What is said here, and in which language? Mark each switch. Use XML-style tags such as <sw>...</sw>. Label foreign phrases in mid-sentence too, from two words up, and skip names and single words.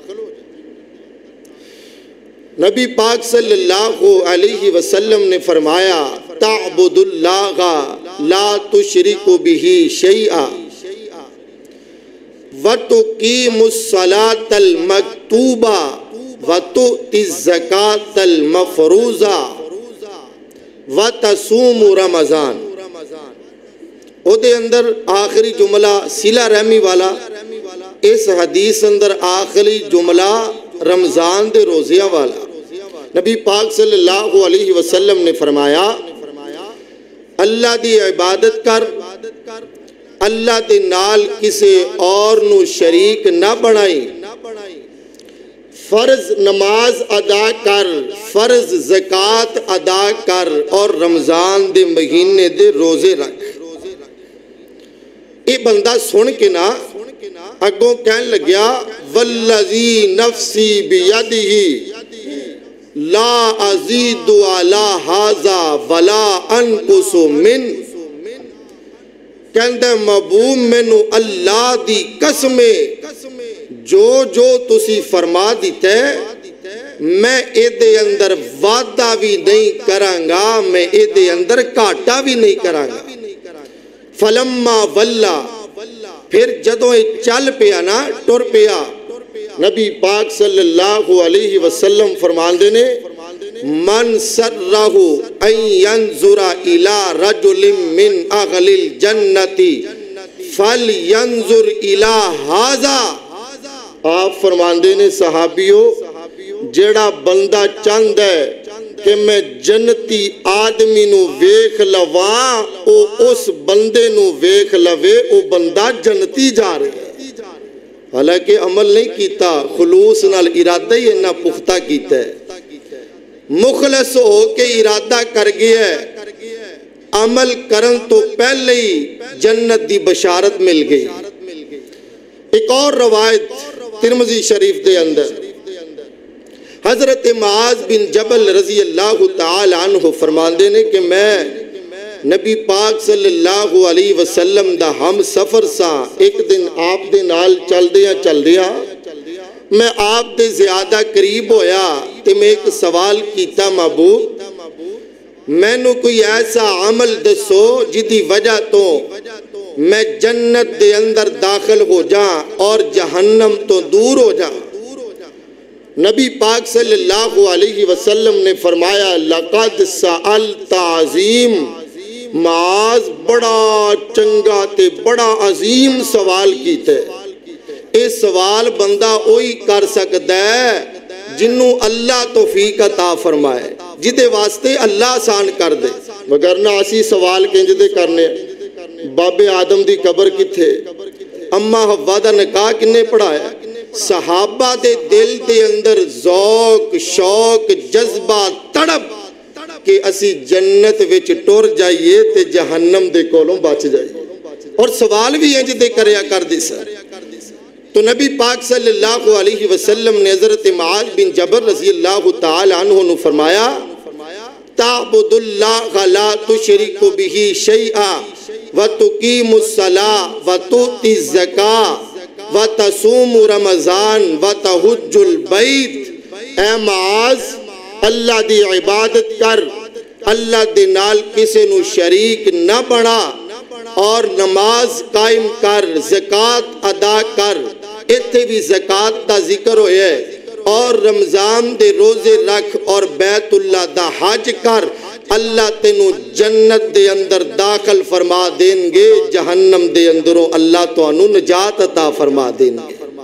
<pa>نبی پاک</pa> <ar>صلی اللہ علیہ وسلم</ar> <pa>نے فرمایا</pa> <ar>تعبد اللہ لا تشرک بہ شیئا وتقیم الصلاۃ المکتوبہ وتؤتی الزکاۃ المفروضہ وَتَصُومُ رمضان۔</ar> <pa>او دے اندر آخری جملہ صلہ رحمی والا، اس حدیث اندر آخری جملہ رمضان دے روزیہ والا۔ نبی پاک صلی اللہ علیہ وسلم نے فرمایا اللہ دی عبادت کر، اللہ دے نال کسے اور نو شریک نہ بنائی، فرض نماز ادا کر، فرض زکوٰۃ ادا کر اور رمضان دے مہینے دے روزے رکھ۔ یہ بندہ سن کے نا اگوں کہن لگیا</pa> <ar>والذی نفسی بیدہ لا ازید علی ھذا ولا انقص من۔</ar> <pa>کہندے محبوب مینوں اللہ دی قسم جو تسی فرما دیتے میں اے دے اندر وعدہ بھی نہیں کرانگا، میں اے دے اندر کاٹا بھی نہیں کرانگا۔</pa> <ar>فلما ولا،</ar> <pa>پھر جدوں چل پیا نا ٹر پیا، نبی پاک صلی اللہ علیہ وسلم فرماندے نے</pa> <ar>من سرہ ان ینظر الی رجل من اہل الجنت فلینظر الی ھذا۔</ar> <pa>آپ فرماندے نے صحابیوں جیڑا بندہ چاند ہے کہ میں جنتی آدمی نو ویکھ لواں، او اس بندے نو ویکھ لوے، او بندہ جنتی جا رہے ہے۔ حالانکہ عمل نہیں کیتا، خلوص نال ارادہ ہی انہا پختہ کیتا ہے۔ مخلص ہو کے ارادہ کر گیا ہے، عمل کرن تو پہلے ہی جنت دی بشارت مل گئی۔ ایک اور روایت ترمذی شریف دے اندر حضرت معاذ بن جبل رضی اللہ تعالی عنہ فرماندے نے کہ میں نبی پاک صلی اللہ علیہ وسلم دا ہم سفر سا، ایک دن آپ دے نال چل دیا میں آپ دے زیادہ قریب ہویا تے میں ایک سوال کیتا، محبوب میں نو کوئی ایسا عمل دسو جدی وجہ تو میں جنت دے اندر داخل ہو جاں اور جہنم تو دور ہو جاں۔ نبی پاک صلی اللہ علیہ وسلم نے فرمایا</pa> <ar>لقد سألت عظیم،</ar> <pa>معاذ بڑا چنگا تے بڑا عظیم سوال کیتے۔ اے سوال بندہ وہی کر سکتا ہے جنوں اللہ توفیق عطا فرمائے، جدے واسطے اللہ آسان کر دے، وگرنہ اسی سوال کنج دے کرنے۔ باب آدم دی قبر کتھے، اما حوا دا نکاح کنے پڑھایا؟ صحابہ دے دل دے اندر ذوق شوق جذبہ تڑپ کہ اسی جنت وچ ٹر جائیے تے جہنم دے کولوں بچ جائیے، اور سوال بھی انج دے کریا کر دی سر۔ تو نبی پاک صلی اللہ علیہ وسلم نے حضرت معاذ بن جبل رضی اللہ تعالی عنہ نے فرمایا</pa> <ar>تعبد اللہ لا تشرک به شیئا وتقیم الصلاۃ وتؤتی الزکاۃ وتصوم رمضان وتحج البیت۔</ar> <pa>اے معاذ اللہ دی عبادت کر، اللہ دے نال کسے نو شریک نہ بنا، اور نماز قائم کر، زکوٰۃ ادا کر، ایتھے بھی زکوٰۃ دا ذکر ہویا ہے، اور رمضان دے روزے رکھ اور بیت اللہ دا حج کر، اللہ تینوں جنت دے اندر داخل فرما دیں گے، جہنم دے اندروں اللہ تانوں نجات عطا فرما دیں گے۔</pa>